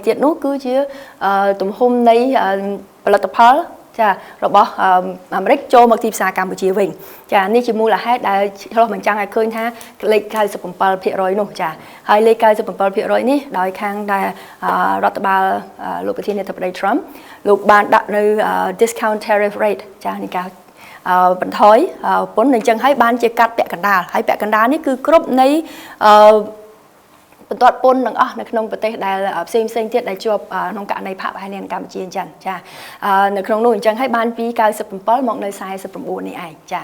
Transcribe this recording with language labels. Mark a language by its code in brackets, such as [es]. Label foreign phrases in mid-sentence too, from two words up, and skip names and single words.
[km] ទៀតនោះគឺជាទំហំនៃផលិតផលចារបស់អាមេរិកចូលមកទីផ្សារកម្ពុជាវិញចានេះជាមូលហេតុដែលឆ្លោះបញ្ចាំងឲ្យឃើញថាលេខ 97% នោះចាហើយលេខ 97% នេះដោយខាងដែលរដ្ឋបាលលោកប្រធានាធិបតី Trump លោកបានដាក់នៅ [en] discount tariff rate [km] ចានៃការបន្ថយពន្ធអញ្ចឹងហើយបានជាកាត់ពាក់កណ្ដាលហើយពាក់កណ្ដាលនេះគឺគ្រប់នៃ បន្ទាត់ពន្ធទាំងអស់នៅក្នុងប្រទេសដែលផ្សេងទៀតដែលជាប់ក្នុងករណីផាកប្រហែលនៅកម្ពុជាអញ្ចឹងចានៅក្នុងនោះអញ្ចឹងហើយបានពី97មកនៅ49នេះឯងចា